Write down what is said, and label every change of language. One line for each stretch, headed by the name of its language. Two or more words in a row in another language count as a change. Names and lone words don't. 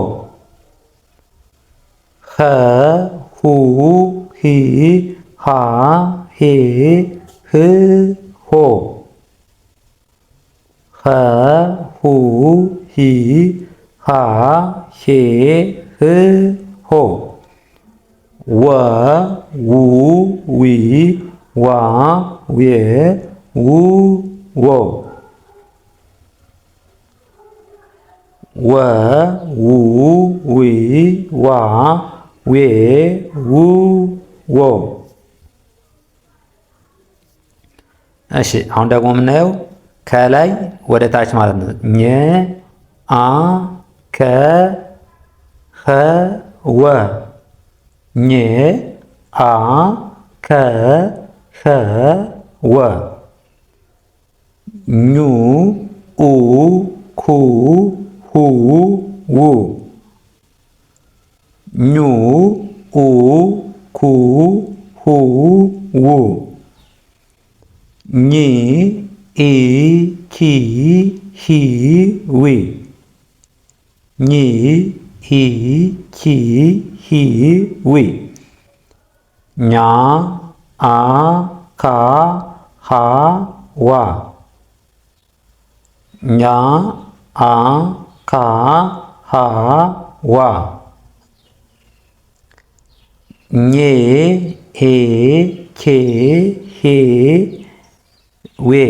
Amharic: ኸ ሁ ሂ ሃ ሄ ህ ሆ ኸ ሁ ሂ ሃ ሄ ህ ሆ ወ ው ዊ ዋ ዌ ው ዎ ወ ው ዊ ዋ ዌ ው ዎ። እሺ አሁን ደግሞ የምናየው ከላይ ወደ ታች ማለት ነው። ኘ አ ከ ኸ ወ ኘ አ ከ ኸ ወ ኙ ኡ ኩ ሁ ው ኙ ኡ ኩ ሁ ው ኚ ኢ ኪ ሂ ዊ ኚ ኢ ኪ ሂ ዊ ኛ አ ካ ሃ ዋ ኛ አ ካ ሃ ዋ ኜ ኤ ኬ ሄ ዌ